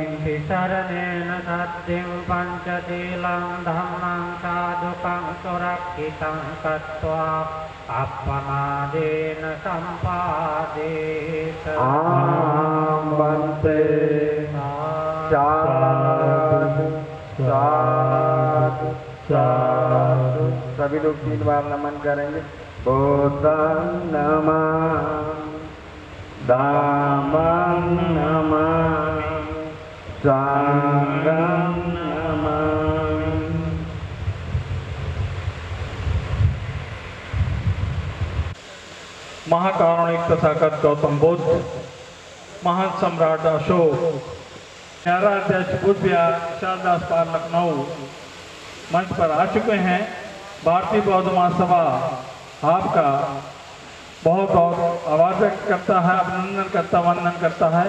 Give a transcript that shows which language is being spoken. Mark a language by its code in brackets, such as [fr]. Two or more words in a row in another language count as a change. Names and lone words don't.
[pi] शरणेन सत्यं पंचशीलं धम्मं साधुकं सुरक्षितं कृत्वा अपमादेन सम्पादेत वन्दे साधु साधु साधु। [hi] सभी लोग 3 बार नमन करेंगे। [pi] बुद्धं नमामि, धम्मं नमामि, संघं नमामि। [hi] महाकारुणिक तथागत गौतम बुद्ध, महान सम्राट अशोक, प्यारा अध्यक्ष बुद्ध विहार शारदास पार्क लखनऊ मंच पर आ चुके हैं। भारतीय बौद्ध महासभा आपका बहुत बहुत आभार व्यक्त करता है, अभिनंदन करता, वंदन करता है।